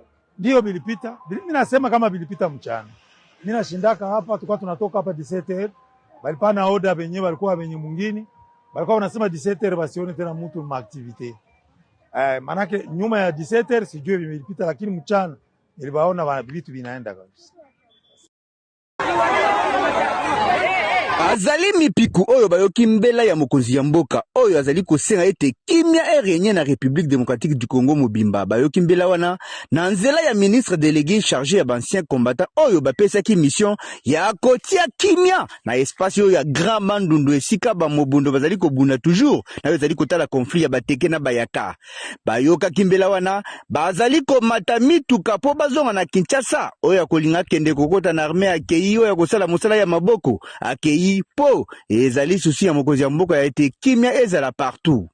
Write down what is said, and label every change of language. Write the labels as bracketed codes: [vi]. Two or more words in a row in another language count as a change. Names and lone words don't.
[sw] Ndio bilipita, mimi nasema kama bilipita mchana. Mimi nashindaka hapa, tulikuwa tunatoka hapa 17h, balipana order wenyewe walikuwa wenye mwingine, walikuwa wanasema 17h basione tena mtu ma activity. Manake nyuma ya 17h sijui vilipita, lakini mchana nilibaona wana vitu vinaenda kabisa. [ln] Azali mipiku oyo bayoki mbela ya mokonzi ya mboka oyo azali kosenga ete kimia erenye na [fr] République démocratique du Congo [ln] mobimba bayoki mbela wana na nzela ya [fr] ministre délégué chargé [ln] ya bancien combattant oyo bapesaki mission ya kotia kimia na espace oyo ya Grand Mandundu esika ba mobundo bazali kobunda toujours na bazali kotala conflit ya bateke na bayaka bayoka kimbela wana bazali komata mituka po bazonga na Kinshasa oyo kolinga kende kokota na armée akei oyo kosala mosala ya maboko akei po ezali susi ya mokonzi ya mboka ya ete kimia ezala partout.